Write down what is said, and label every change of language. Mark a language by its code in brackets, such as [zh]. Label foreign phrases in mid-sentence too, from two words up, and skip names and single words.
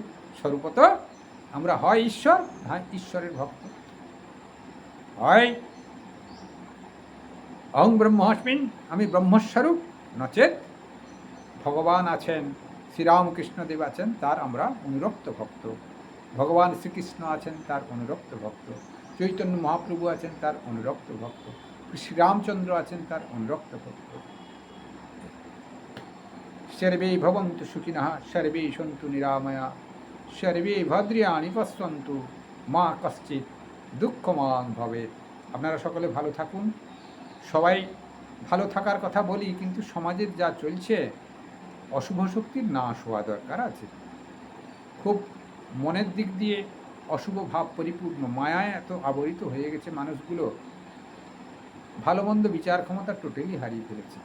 [bn] স্বরূপত আমরা হয় ঈশ্বর, হয় ঈশ্বরের ভক্ত, হয় [sa] অহং ব্রহ্মাস্মিন, [bn] আমি ব্রহ্মস্বরূপ, নচেত ভগবান আছেন, শ্রীরামকৃষ্ণদেব আছেন, তার আমরা অনুরক্ত ভক্ত। ভগবান শ্রীকৃষ্ণ আছেন, তার অনুরক্ত ভক্ত। চৈতন্য মহাপ্রভু আছেন, তার অনুরক্ত ভক্ত। শ্রীরামচন্দ্র আছেন, তার অনুরক্ত ভক্ত। [sa] সর্বে ভবন্তু সুখিনঃ, সর্বে সন্তু নিরাময়া, সর্বে ভদ্রাণি পশ্যন্তু, মা কশ্চিৎ দুঃখমান ভবেৎ। [bn] আপনারা সকলে ভালো থাকুন। সবাই ভালো থাকার কথা বলি, কিন্তু সমাজের যা চলছে, অশুভ শক্তির নাশ হওয়া দরকার আছে। খুব মনের দিক দিয়ে অশুভ ভাব পরিপূর্ণ, মায়ায় এত আবরিত হয়ে গেছে মানুষগুলো, ভালো মন্দ বিচার ক্ষমতা টোটালি হারিয়ে ফেলেছে।